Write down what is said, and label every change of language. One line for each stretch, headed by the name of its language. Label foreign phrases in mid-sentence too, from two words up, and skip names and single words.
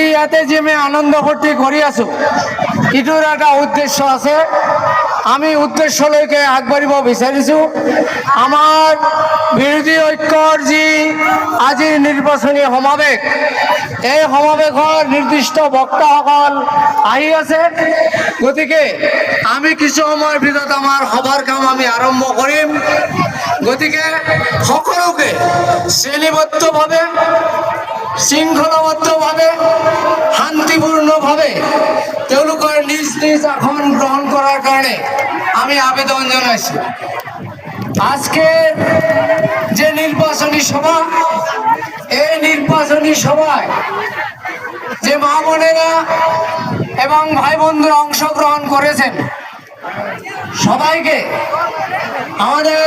Assamese: ইয়াতে যে আমি আনন্দ ভর্তি করি আছো ইটোর একটা উদ্দেশ্য আছে আমি উদ্দেশ্য লৈকে আগবাঢ়িব বিচাৰিছো আমাৰ বিৰোধী ঐক্যৰ যি আজিৰ নিৰ্বাচনী সমাৱেশ এই সমাৱেশৰ নিৰ্দিষ্ট বক্তাসকল আহি আছে গতিকে আমি কিছু সময়ৰ ভিতৰত আমাৰ সভাৰ কাম আমি আৰম্ভ কৰিম গতিকে সকলোকে শ্ৰেণীবদ্ধভাৱে শৃংখলাবদ্ধভাৱে শান্তিপূৰ্ণভাৱে তেওঁলোকৰ নিজ নিজ আসন গ্ৰহণ কৰাৰ কাৰণে আমি আবেদন জানাইছো
Bangla: আজকের যে নির্বাচনী সভা এই নির্বাচনী সভায় যে মা বোনেরা এবং ভাই বন্ধুরা অংশগ্রহণ করেছেন সবাইকে আমাদের